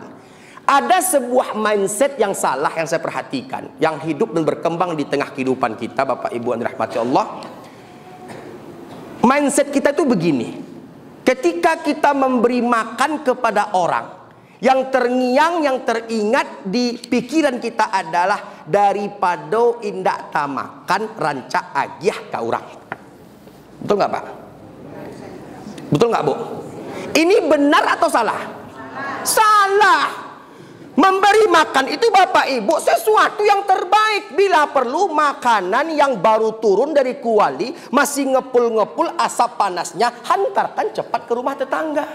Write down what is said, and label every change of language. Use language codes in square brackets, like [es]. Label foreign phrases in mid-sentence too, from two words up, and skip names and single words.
[id] Ada sebuah mindset yang salah yang saya perhatikan, yang hidup dan berkembang di tengah kehidupan kita Bapak Ibu yang dirahmati Allah. Mindset kita itu begini, ketika kita memberi makan kepada orang, yang terngiang, yang teringat di pikiran kita adalah daripada [min] indak tamakan rancak agiah ka urang. [id] Betul nggak Pak? Betul nggak Bu? Ini benar atau salah? Salah. Memberi makan itu Bapak Ibu sesuatu yang terbaik. Bila perlu makanan yang baru turun dari kuali, masih ngepul-ngepul asap panasnya, hantarkan cepat ke rumah tetangga.